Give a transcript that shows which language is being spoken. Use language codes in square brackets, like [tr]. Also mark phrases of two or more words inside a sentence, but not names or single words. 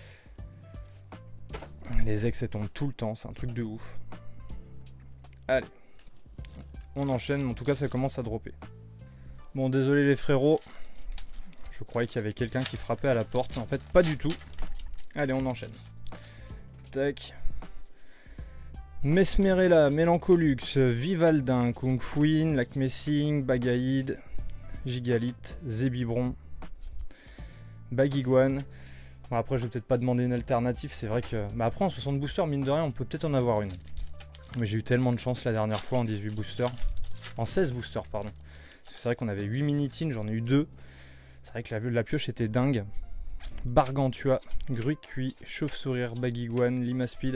[fr] Les ex elles tombent tout le temps, c'est un truc de ouf. Allez, on enchaîne, en tout cas ça commence à dropper. Bon désolé les frérots, je croyais qu'il y avait quelqu'un qui frappait à la porte, en fait pas du tout. Allez on enchaîne. Tac. Mesmerella, Mélancolux, Vivaldin, Kung Fuin, Lac Messing, Bagaïd, Gigalith, Zébibron, Baguiguane. Bon, après, je vais peut-être pas demander une alternative. C'est vrai que. Bah, après, en 60 boosters, mine de rien, on peut peut-être en avoir une. Mais j'ai eu tellement de chance la dernière fois en 18 boosters. En 16 boosters, pardon. C'est vrai qu'on avait 8 mini-teens, j'en ai eu 2. C'est vrai que la pioche était dingue. Bargantua, Gruicui, Chauve-Sourire, Baguiguane, Limaspeed.